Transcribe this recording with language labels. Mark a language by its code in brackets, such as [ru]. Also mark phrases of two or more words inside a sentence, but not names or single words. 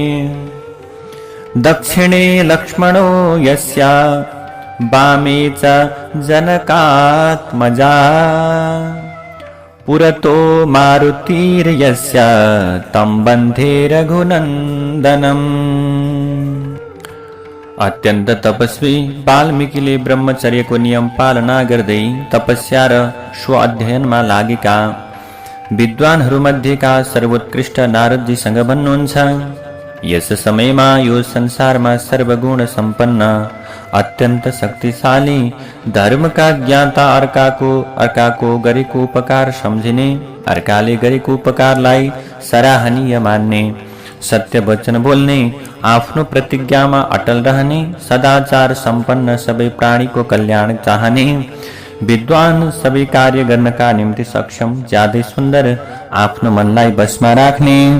[sa] दक्षिणे लक्ष्मणो यस्य वामे च जनकात्मजा पुरतो मारुतिर्यस्य तं वन्दे रघुनन्दनम्। [ne] अत्यंत तपस्वी वाल्मीकिले ब्रह्मचर्यको नियम पालना गर्दै तपस्या र स्व अध्ययनमा लागेका विद्वानहरूमध्येका सर्वोत्कृष्ट नारदजीसँग भन्नुहुन्छ, यस समयमा यो संसारमा सर्वगुण सम्पन्न अत्यन्त शक्तिशाली धर्मका ज्ञाता अर्काको गरेको उपकार सम्झिने, अर्काले गरेको उपकारलाई सराहनीय मान्ने, सत्य वचन बोल्ने, आफ्नो प्रतिज्ञामा अटल रहने, सदाचार सम्पन्न सबै प्राणीको कल्याण चाहने, विद्वान सबै कार्य गर्नका निम्ति सक्षम, ज्यादै सुन्दर, आफ्नो मनलाई बसमा राख्ने,